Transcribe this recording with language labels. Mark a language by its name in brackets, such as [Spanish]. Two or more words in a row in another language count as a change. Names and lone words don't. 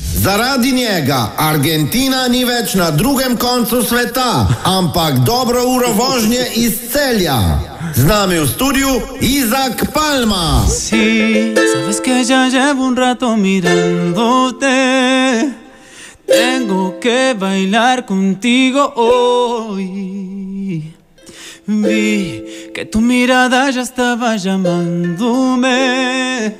[Slovenian] Zaradi njega Argentina ni več na drugem koncu sveta, ampak dobro uro vožnje iz Celja. Z nami v studiu Izak Palma. [Spanish] Sí, sabes que ya llevo un rato mirándote. Tengo que bailar contigo hoy. Vi que tu mirada ya estaba llamándome.